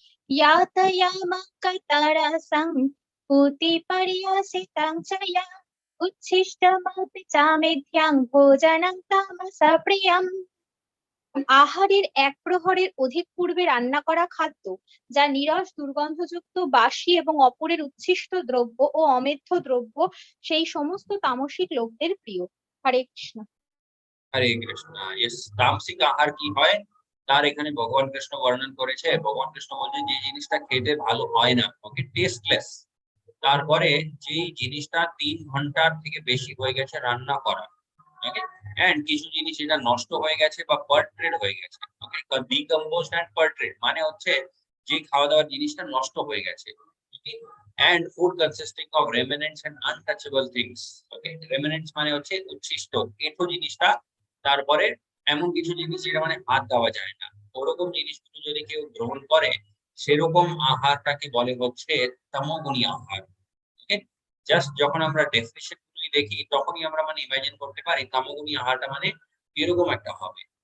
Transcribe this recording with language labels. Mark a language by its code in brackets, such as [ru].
[sa] यातयामः कतरसं पूतिपर्यसितं च या उच्छिष्टमपि चामेध्यं भोजनं तामसा प्रियम्। [bn] আহারের এক প্রহরের অধিক পূর্বে রান্না করা খাদ্য, যা নিরস দুর্গন্ধযুক্ত, বাসি এবং অপরের উচ্ছিষ্ট দ্রব্য ও অমেধ্য দ্রব্য, সেই সমস্ত তামসিক লোকদের প্রিয়। হরে কৃষ্ণ। হরে কৃষ্ণ। ইয়েস, তামসিক আহার কি হয় তার এখানে ভগবান কৃষ্ণ বর্ণন করেছে। ভগবান কৃষ্ণ বলছে যে জিনিসটা খেতে ভালো হয় না, ওকে, টেস্টলেস, তারপরে যে জিনিসটা 3 ঘন্টার থেকে বেশি হয়ে গেছে রান্না করা, ওকে, এন্ড কিছু জিনিস এটা নষ্ট হয়ে গেছে বা পার্ট্রেড হয়ে গেছে। ওকে, ডিকম্পোজড এন্ড পার্ট্রেড মানে হচ্ছে যে খাওয়া দাওয়ার জিনিসটা নষ্ট হয়ে গেছে। [en] and food consisting of remnants and untouchable things. [bn] Okay, remnants মানে হচ্ছে উচ্ছিষ্ট এঁঠো জিনিসটা, তারপরে এমন কিছু জিনিস যেটা মানে হাত দেওয়া যায় না, ওরকম জিনিসগুলো যদি কেউ গ্রহণ করে সেরকম আহারটাকে বলে হচ্ছে তমোগুণী আহার। ওকে, জাস্ট যখন আমরা ডেফিনিশন গুলি দেখি তখনই আমরা মানে ইমাজিন করতে পারি তমোগুণী আহারটা মানে এরকম একটা হবে।